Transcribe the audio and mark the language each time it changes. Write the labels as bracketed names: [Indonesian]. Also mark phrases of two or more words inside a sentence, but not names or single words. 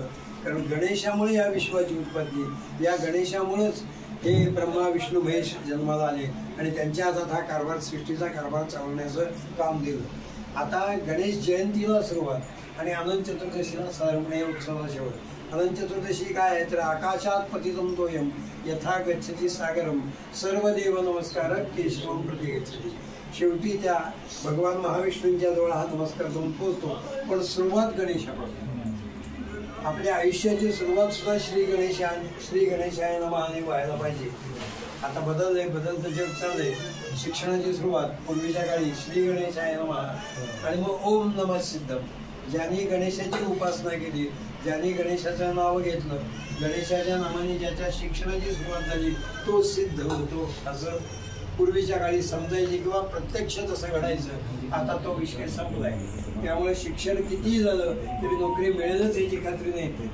[Marathi] कारण गणेशामुळे या विश्वाची उत्पत्ती, या गणेशामुळेच हे ब्रह्मा विष्णू महेश जन्माला आले आणि त्यांच्या हातात हा कारभार, सृष्टीचा कारभार चालवण्याचं काम दिलं. आता गणेश जयंतीला सुरुवात आणि अनंत चतुर्दशीला साधारणपणे उत्सवाला शेवट. अनंत चतुर्दशी काय आहे तर [Sanskrit] आकाशात पतितं तोयम यथा गच्छति सागरम सर्वदेव नमस्कार केशवम प्रति गच्छति. [Marathi] शेवटी त्या भगवान महाविष्णूंच्या जवळ हा नमस्कार जाऊन पोहोचतो. पण सुरुवात गणेशापासून. आपल्या आयुष्याची सुरुवात सुद्धा [Sanskrit] श्री गणेशाय नमः [Marathi] आणि व्हायला पाहिजे. आता बदलतं जग चाललंय. शिक्षणाची सुरुवात पूर्वीच्या काळी [Sanskrit] श्री गणेशाय नमः [Marathi] आणि मग [Sanskrit] ओम नमः सिद्धम. [Marathi] ज्यांनी गणेशाची उपासना केली, ज्यांनी गणेशाचं नाव घेतलं, गणेशाच्या नावाने ज्याच्या शिक्षणाची सुरुवात झाली तो सिद्ध होतो असं पूर्वीच्या काळी समजायचे किंवा प्रत्यक्ष तसं घडायचं. आता तो विषय संपलाय. त्यामुळे शिक्षण कितीही झालं तरी नोकरी मिळेलच याची खात्री नाही.